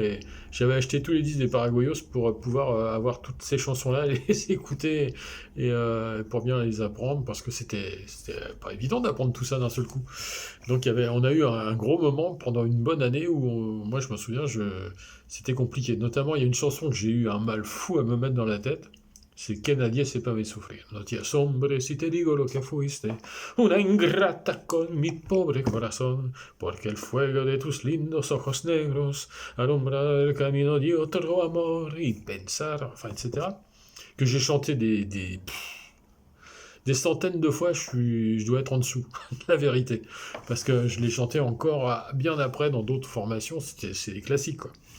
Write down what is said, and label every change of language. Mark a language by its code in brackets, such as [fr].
[fr] Et j'avais acheté tous les disques des Paraguayos pour pouvoir avoir toutes ces chansons-là, les écouter et pour bien les apprendre, parce que c'était pas évident d'apprendre tout ça d'un seul coup. Donc on a eu un gros moment pendant une bonne année où, moi je me souviens, c'était compliqué. Notamment, il y a une chanson que j'ai eu un mal fou à me mettre dans la tête. [es] C'est Que nadie sepa me sufrir. No te asombres si te digo lo que fuiste, una ingrata con mi pobre corazón, porque el fuego de tus lindos ojos negros alumbra el camino de otro amor y pensar, [fr] enfin, etc. Que j'ai chanté des centaines de fois, je dois être en dessous, la vérité. Parce que je l'ai chanté encore bien après dans d'autres formations, c'est des classiques, quoi.